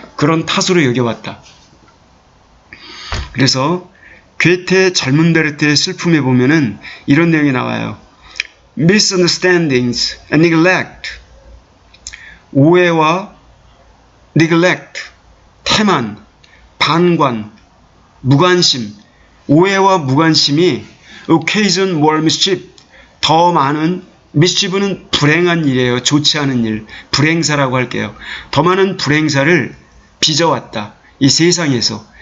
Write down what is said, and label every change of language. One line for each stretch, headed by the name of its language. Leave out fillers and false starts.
Korean: 그런 탓으로 여겨왔다. 그래서 괴테의 젊은 베르테의 슬픔에 보면은 이런 내용이 나와요.
English: Misunderstandings and neglect.
Korean: 오해와 neglect, 태만, 반관, 무관심, 오해와 무관심이
English: occasion more mischief,
Korean: 더 많은, mischief는 불행한 일이에요. 좋지 않은 일, 불행사라고 할게요. 더 많은 불행사를 빚어왔다. 이 세상에서.